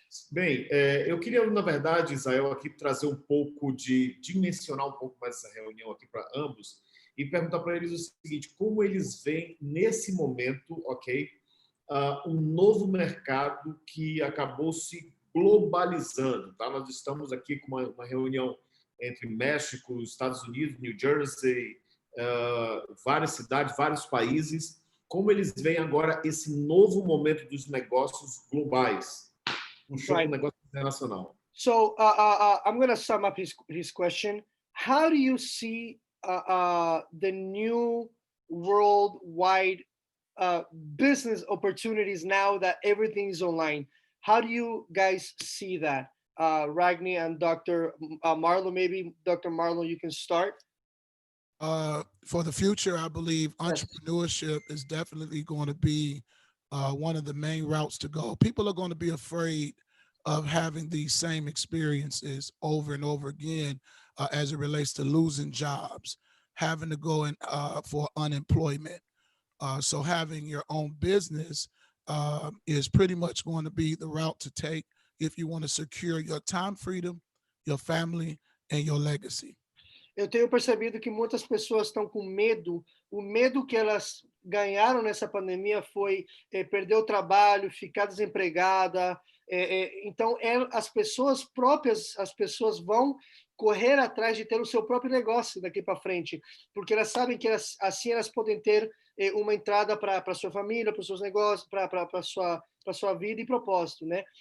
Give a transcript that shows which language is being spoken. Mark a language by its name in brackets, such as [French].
[Portuguese] Bem, eu queria, na verdade, Israel, aqui trazer um pouco dimensionar um pouco mais essa reunião aqui para ambos e perguntar para eles o seguinte: como eles veem nesse momento, ok, um novo mercado que acabou se globalizando, tá? Nós estamos aqui com uma reunião entre México, Estados Unidos, New Jersey, várias cidades, vários países. Como eles veem agora esse novo momento dos negócios globais? [English] Right. [Portuguese] Negócio internacional. [English] So I'm going to sum up his question. How do you see the new worldwide business opportunities now that everything is online? How do you guys see that? Ragni and Dr. Marlo, maybe Dr. Marlo, you can start. For the future, I believe entrepreneurship is definitely going to be one of the main routes to go. People are going to be afraid of having these same experiences over and over again as it relates to losing jobs. having to go in for unemployment. So having your own business is pretty much going to be the route to take if you want to secure your time freedom, your family, and your legacy. [Portuguese] Eu tenho percebido que muitas pessoas estão com medo. O medo que elas ganharam nessa pandemia foi perder o trabalho, ficar desempregada. Então, as pessoas próprias, as pessoas vão correr atrás de ter o seu próprio negócio daqui para frente, porque elas sabem que assim elas podem ter uma entrada para a sua família, para os seus negócios, para a sua vida e propósito, né?